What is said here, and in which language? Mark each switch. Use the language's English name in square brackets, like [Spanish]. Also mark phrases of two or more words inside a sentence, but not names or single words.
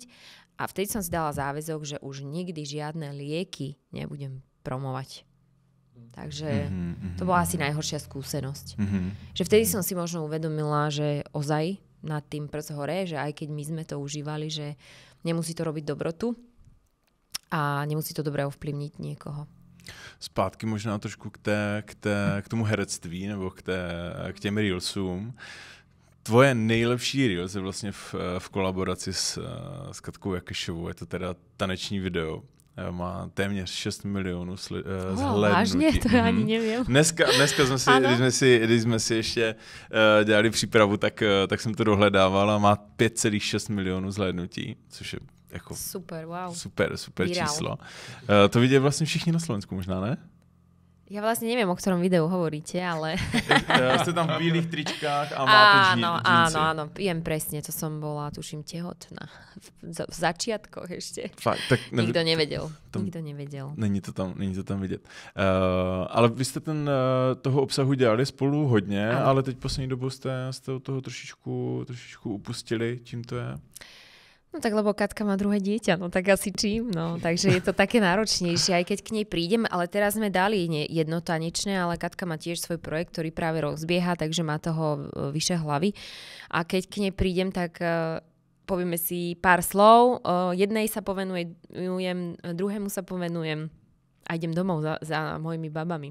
[Slovak] A vtedy som si dala záväzok, že už nikdy žiadne lieky nebudem promovať. Takže to bola asi najhoršia skúsenosť. Že vtedy som si možno uvedomila, že ozaj nad tým prst hore, že aj keď my sme to užívali, že nemusí to robiť dobrotu a nemusí to dobre ovplyvniť niekoho. [Czech] Zpátky možná trošku k tomu herectví nebo k těm reelsům. Tvoje nejlepší reels je vlastně v kolaboraci s Katkou Jakešovou. Je to teda taneční video. Má téměř 6 milionů zhlédnutí. Vážně? To já ani nevím. Dneska když jsme si ještě dělali přípravu, tak jsem to dohledával a má 5,6 milionů zhlédnutí, což je jako super, wow. Super číslo. [Slovak] To vidia vlastne všichni na Slovensku možná, ne? Ja vlastne neviem, o ktorom videu hovoríte, ale... [Czech] Ste tam v bílých tričkách a máte džínsy. [Slovak] Áno, viem presne, to som bola, tuším, tehotná. V začiatkoch ešte. Fakt, tak Nikto nevedel. [Czech] Není to tam vidět. Ale vy jste toho obsahu dělali spolu hodně, ale teď poslední dobou jste od toho trošičku upustili. Čím to je? [Slovak] No tak lebo Katka má druhé dieťa, no tak asi čím, no. Takže je to také náročnejšie, aj keď k nej prídem, ale teraz sme dali jedno tanečné, ale Katka má tiež svoj projekt, ktorý práve rozbieha, takže má toho vyše hlavy. A keď k nej prídem, tak povieme si pár slov, jednej sa povenujem, druhému sa povenujem a idem domov za mojimi babami.